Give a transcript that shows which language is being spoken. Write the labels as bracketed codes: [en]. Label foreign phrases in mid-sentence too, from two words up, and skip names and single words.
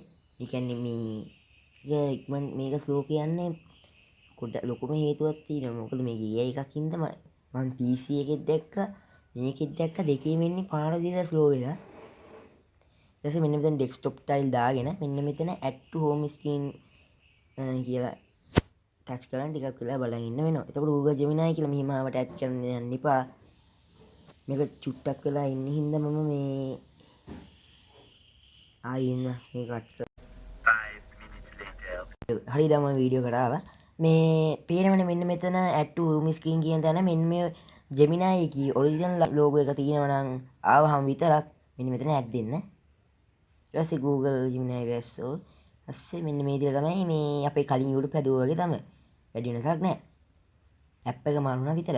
[si] ඒ කියන්නේ මේක ස්ලෝ කියන්නේ ලොකුම හේතුවක් තියෙනවා. මොකද මේක AI එකක් හින්දා මම PC එකෙත් දැක්කා මේකෙත් දැක්කා දෙකේම ඉන්නේ පාර දිහා ස්ලෝ වෙලා. ඊට පස්සේ මෙන්න මෙතන [en] desktop tile [si] දාගෙන මෙන්න මෙතන [en] add to home screen [si] කියලා ටච් කරන් ටිකක් වෙලා බලන් ඉන්න වෙනවා. එතකොට Google Gemini කියලා මෙහිම ආවට ඇඩ් කරන්න යන්න එපා. මේක චුට්ටක් වෙලා ඉන්න හින්දා මම මේ ආයෙත් මේක කට් කරා. [en] 5 minutes later. [si] හරි දැන් මම වීඩියෝ එකට ආවා. මේ පේනවනේ මෙන්න මෙතන [en] add to home screen [si] කියන තැන මෙන්න මේ Gemini එකේ [en] original logo [si] එක තියෙනවා නම් ආවහම විතරක් මෙන්න මෙතන add දෙන්න. ඊට පස්සේ Google Gemini වැස්සෝ. ඊපස්සේ මෙන්න මේ විදිහට තමයි මේ අපේ කලින් YouTube හැදුවා වගේ තමයි. වැඩි වෙනසක් නැහැ. app එක මාරුණා විතරයි.